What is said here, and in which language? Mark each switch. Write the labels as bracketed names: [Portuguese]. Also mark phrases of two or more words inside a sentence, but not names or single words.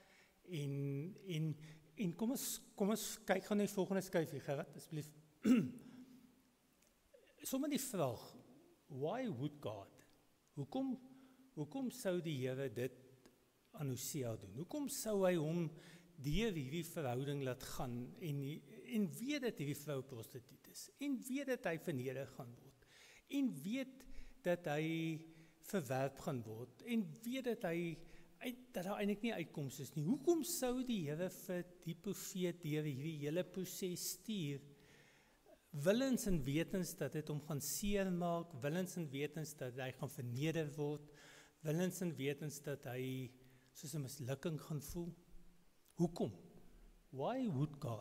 [Afrikaans] en kom ons kyk gaan na die volgende skyfie, Gerard, asseblief. Sommige die vraag, [English] why would God? [Afrikaans] Hoekom sou die Here dit aan Hosea doen? Hoekom sou hy hom deur hierdie verhouding laat gaan en weet dat hierdie vrou prostituut is, en weet dat hy verneder gaan word, en weet dat hy verwerp gaan word, en weet dat daar eintlik nie uitkoms is nie. Hoekom sou die Here vir die profeet deur hierdie hele proses stuur, willens en wetens dat dit hom gaan seermaak, willens en wetens dat hy gaan verneder word, willens en wetens dat hy soos 'n mislukking gaan voel? Hoekom? [English] Why would God?